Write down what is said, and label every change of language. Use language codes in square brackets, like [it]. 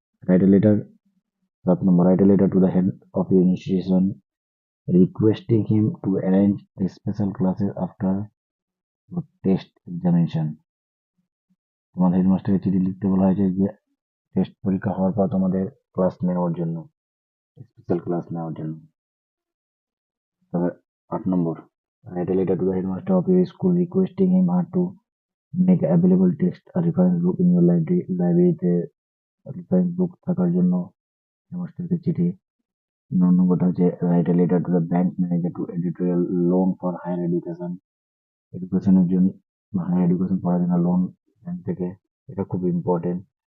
[en] Write a letter 7 নম্বর, write a letter to the head of your institution requesting him to arrange special classes after test examination. [bn] তোমার হেডমাস্টারকে চিঠি লিখতে বলা হয়েছে যে test পরীক্ষা হওয়ার পর তোমাদের ক্লাস নেওয়ার জন্য, স্পেশাল ক্লাস নেওয়ার জন্য। তবে 8 নম্বর, [en] write a letter to the headmaster of your school requesting him or to make available text a reference book in your library। [bn] লাইব্রেরিতে রেফারেন্স বুক থাকার জন্য হেডমাস্টারকে চিঠি। 9 নম্বরটা হচ্ছে [en] Write a letter to the bank manager to editorial loan for higher education. [bn] এডুকেশনের জন্য, higher education পড়ার জন্য লোন ব্যাংক থেকে, এটা খুব ইম্পর্টেন্ট।